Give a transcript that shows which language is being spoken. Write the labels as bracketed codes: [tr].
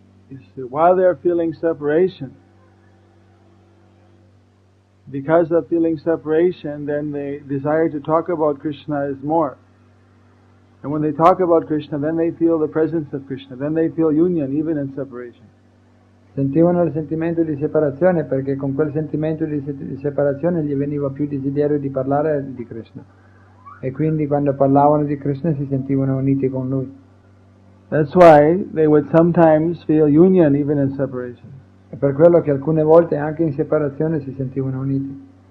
[en] You see, while they're feeling separation, because of feeling separation, then the desire to talk about Krishna is more. And when they talk about Krishna, then they feel the presence of Krishna, then they feel union even in separation. [it] Sentivano il sentimento di separazione perché con quel sentimento di separazione gli veniva più desiderio di parlare di Krishna. E quindi quando parlavano di Krishna si sentivano uniti con lui. [en] That's why they would sometimes feel union even in separation. [it] È per quello che alcune volte anche in separazione si sentivano uniti.